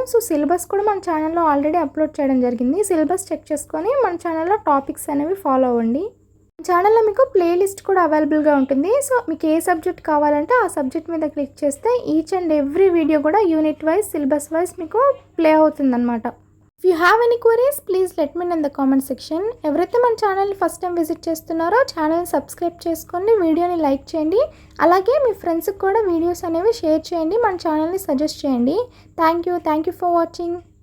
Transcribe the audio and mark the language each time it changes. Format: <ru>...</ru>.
<te>So syllabus కూడా మన ఛానల్లో ఆల్రెడీ అప్లోడ్ చేయడం జరిగింది. సిలబస్ చెక్ చేసుకొని మన ఛానల్లో టాపిక్స్ అనేవి ఫాలో అవ్వండి. ఛానల్లో మీకు ప్లేలిస్ట్ కూడా అవైలబుల్గా ఉంటుంది. సో మీకు ఏ సబ్జెక్ట్ కావాలంటే ఆ సబ్జెక్ట్ మీద క్లిక్ చేస్తే ఈచ్ అండ్ ఎవ్రీ వీడియో కూడా యూనిట్ వైజ్, సిలబస్ వైజ్ మీకు ప్లే అవుతుందన్నమాట.</te> <en>If you have any queries, please let me know in the comment section.</en> <te>ఎవరైతే మన ఛానల్ని ఫస్ట్ టైం విజిట్ చేస్తున్నారో ఛానల్ని సబ్స్క్రైబ్ చేసుకోండి, వీడియోని లైక్ చేయండి, అలాగే మీ ఫ్రెండ్స్కి కూడా వీడియోస్ అనేవి షేర్ చేయండి, మన ఛానల్ని సజెస్ట్ చేయండి.</te> <en>Thank you for watching.</en>